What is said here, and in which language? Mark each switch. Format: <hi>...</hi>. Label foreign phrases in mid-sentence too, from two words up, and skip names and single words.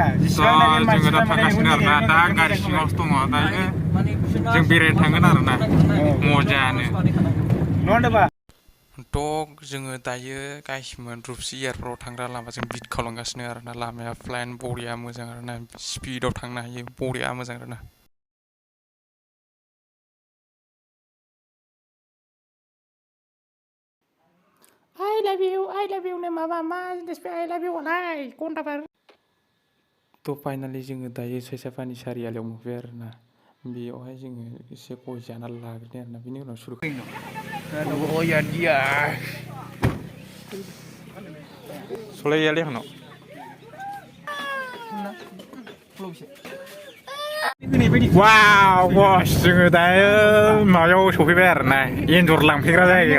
<brx>जोङो दा थांगासिनो आरोना दा गारि सिङावसो दङ दायो जों बेरायनो थांगोन आरोना मजानो नङा होनबा जोङो दायो गाइसमोन रुपसि एयारपर्टआव थांग्रा लामाजों बिट खालामगासिनो आरोना लामाया प्लेन बरिया मोजां आरोना स्पिडआव थांनो हायो बरिया मोजां आरोना</brx> <en>I love you</en> <brx>नो माबा मा जिनिस बे</brx> <en>I love you</en> <brx>आलाय घन्टाफोर फाइनालि जोङो दायो सैसाफानि सारियालियाव मोनफैबाय आरोना बेयावहाय जोङो एसे गय जाना लाग्रोदों आरोना बेनि उनाव सुरु सलायालै आंनाव वाव बस जोङो दायो माबायाव सफैबाय आरोना एन्जर लांफैग्रा जायगायाव</brx>